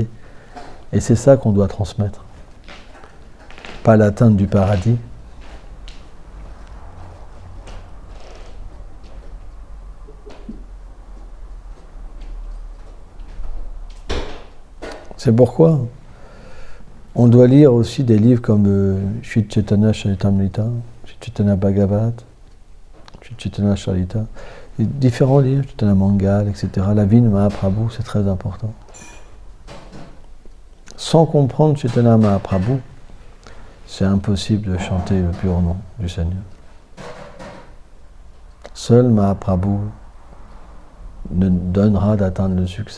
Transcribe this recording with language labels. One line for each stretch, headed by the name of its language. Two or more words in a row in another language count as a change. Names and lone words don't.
French: Et c'est ça qu'on doit transmettre. Pas l'atteinte du paradis. C'est pourquoi on doit lire aussi des livres comme Sri Chaitanya Charitamrita, Sri Chaitanya Bhagavat, Sri Chaitanya Charita, différents livres, Chaitanya Mangal, etc. La vie de Mahaprabhu, c'est très important. Sans comprendre Chaitanya Mahaprabhu, c'est impossible de chanter le pur nom du Seigneur. Seul Mahaprabhu nous donnera d'atteindre le succès.